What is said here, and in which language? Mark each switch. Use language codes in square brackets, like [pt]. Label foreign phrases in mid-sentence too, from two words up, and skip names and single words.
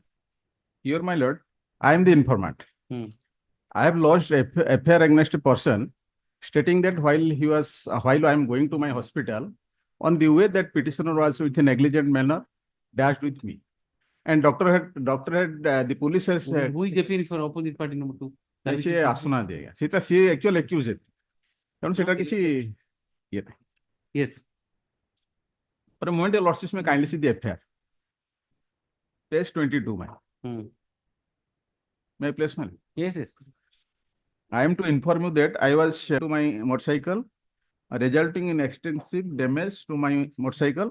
[en] Here, my lord, I am the informant. I have lodged a FIR against a person stating that while I am going to my hospital, on the way that petitioner was with a negligent manner dashed with me. And the police has. Who is appearing for opposite party number 2? [or] ସେ ଆସୁନାହାନ୍ତି ସେଟା ସିଏ [en] actual accused [or] ତେଣୁ ସେଟା କିଛି ଇଏ ନାହିଁ. [en] Yes. For a moment, your lordship may kindly see the FIR. Page 22, man. May I please, man? Yes, yes. I am to inform you that I was to my motorcycle, resulting in extensive damage to my motorcycle.